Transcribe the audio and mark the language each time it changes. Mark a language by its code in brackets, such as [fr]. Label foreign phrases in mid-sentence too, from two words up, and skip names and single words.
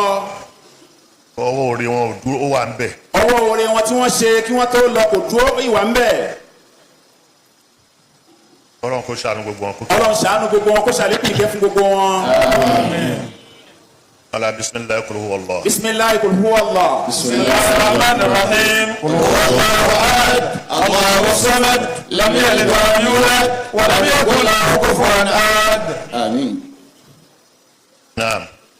[yo] ọwọ́ orí wọn ò dúró ó wà ń bẹ̀. ọwọ́ oore wọn tí wọ́n ṣe kí wọ́n tó lọ kò dúró ìwà ń bẹ̀. Ọlọ́run kó ṣàánú gbogbo wọn. Ọlọ́run ṣàánú gbogbo wọn kó ṣàlékún ìkẹ́ fún gbogbo wọn. [ar] ألا بسم الله قل هو الله. بسم الله قل هو الله. بسم الله الرحمن الرحيم. قل هو الله أحد الله الصمد لم يلد ولم يولد ولم يكن له كفوا أحد. [yo] Àmín. naam.